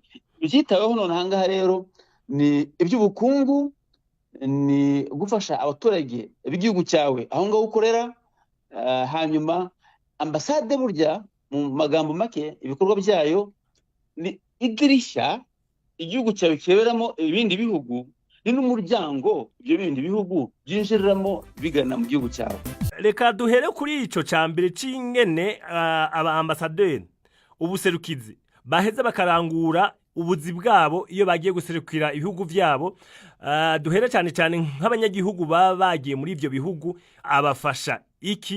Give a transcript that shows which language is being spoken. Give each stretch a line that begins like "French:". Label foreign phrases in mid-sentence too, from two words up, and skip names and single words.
Kinyarwanda: Byitaweho none hangaha rero ni iby'ubukungu, ni gufasha abaturage b'igihugu cyawe aho ngaho ukorera. Hanyuma ambasade burya mu magambo make ibikorwa byayo ni idirishya igihugu cyawe kiberamo ibindi bihugu, ni n'umuryango ibyo bindi bihugu byinjiriramo bigana mu gihugu cyawe.
Rundi: Reka duhere kuri ico cambere c'ingene aba ambasaderi ubuserukizi baheza bakarangura ubuzi bwabo iyo bagiye guserukira ibihugu byabo. Duhere cyane cyane nk'abanyagihugu baba bagiye muri ivyo bihugu, abafasha iki?